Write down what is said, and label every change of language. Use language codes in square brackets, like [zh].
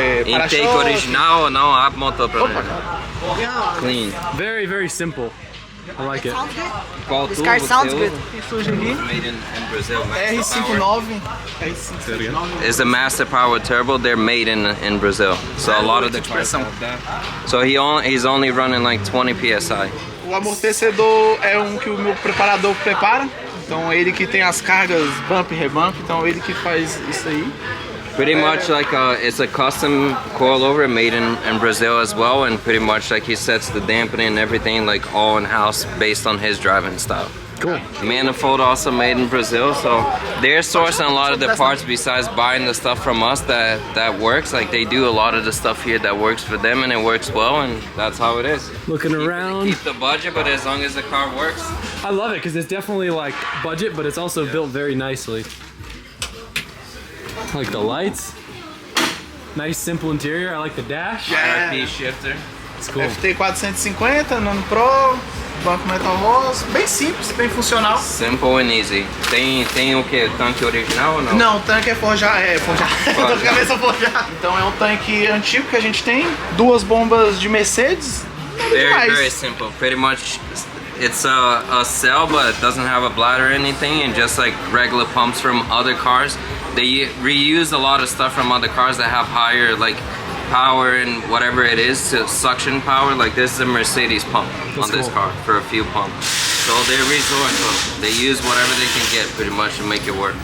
[pt] Intake original ou não? Abre motor pra mim. [en] Clean. Very, very simple. I like it. Sounds good. [pt] Qual [en] This car sounds good. Made in Brazil. R59. R59. Is the Master Power Turbo? They're made in Brazil. So a lot of the cars have that. So he's only running like 20 psi. [pt] O amortecedor é um que o meu preparador prepara. Então é ele que tem as cargas bump e rebump. Então é ele que faz isso aí. [en] Pretty much like it's a custom coilover made in Brazil as well, and pretty much like he sets the dampening and everything like all in house based on his driving style. Cool. Manifold also made in Brazil, so they're sourcing a lot of the parts besides buying the stuff from us that works. Like they do a lot of the stuff here that works for them, and it works well, and that's how it is. Looking around. Keep the budget, but as long as the car works. I love it because it's definitely like budget, but it's also built very nicely. I like the lights. Nice simple interior. I like the dash. RP shifter. It's cool. [pt] FT 450, Nano Pro, banco metal rosa, bem simples, bem funcional. [en] Simple and easy. [pt] Tem o que? Tanque original ou não? Não, o tanque é forjado. Tô com a cabeça forjada. Então é um tanque antigo que a gente tem, 2 bombas de Mercedes. [en] Very simple. Pretty much it's a cell, but it doesn't have a bladder or anything, and just like regular pumps from other cars. They reuse a lot of stuff from other cars that have higher like power and whatever it is to suction power. Like this is a Mercedes pump on this car for a fuel pump. So they resort, so they use whatever they can get pretty much to make it work.